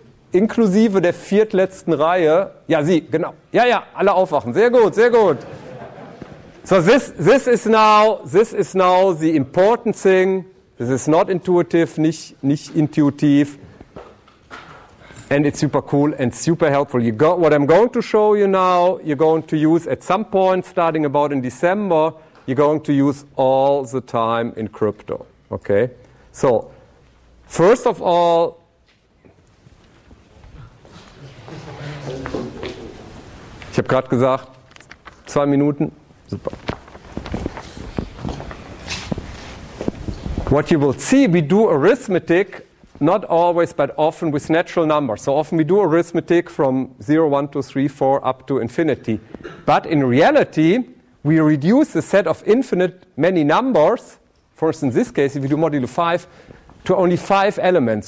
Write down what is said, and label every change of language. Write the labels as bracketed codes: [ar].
[de] Inklusive der viertletzten Reihe. Ja, Sie, genau. Ja, ja, alle aufwachen. Sehr gut, sehr gut. [en] So this is now the important thing. This is not intuitive, [de] nicht intuitiv. [en] And it's super cool and super helpful. What I'm going to show you now, you're going to use at some point, starting about in December, you're going to use all the time in crypto. Okay? So, first of all, [de] ich habe gerade gesagt, 2 Minuten. Super. [en] What you will see, we do arithmetic, not always, but often with natural numbers. So often we do arithmetic from 0, 1, 2, 3, 4 up to infinity. But in reality, we reduce the set of infinite many numbers, for instance, in this case, if we do modulo 5, to only 5 elements.